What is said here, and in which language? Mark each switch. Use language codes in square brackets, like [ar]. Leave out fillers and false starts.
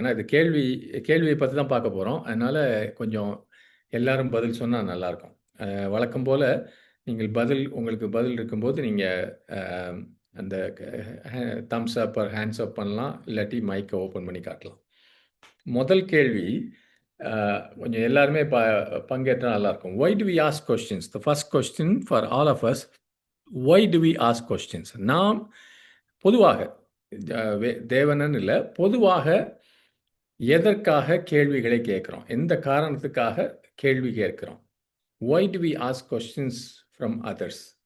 [ta] ஏன்னா இது கேள்வியை பற்றி தான் பார்க்க போகிறோம். அதனால் கொஞ்சம் எல்லாரும் பதில் சொன்னால் நல்லாயிருக்கும். வழக்கம் போல் உங்களுக்கு பதில் இருக்கும்போது நீங்கள் அந்த [en] thumbs up or hands up [ta] பண்ணலாம், இல்லாட்டி மைக்கை ஓப்பன் பண்ணி காட்டலாம். முதல் கேள்வி கொஞ்சம் எல்லாருமே பங்கேற்றால் நல்லாயிருக்கும். [en] Why do we ask questions? The first question for all of us, why do we ask questions? [ta] நாம் பொதுவாக தேவனன்னு இல்லை, பொதுவாக எதற்காக கேள்விகளை கேட்குறோம், எந்த காரணத்துக்காக கேள்வி கேட்குறோம்? [en] Why do we ask questions from others?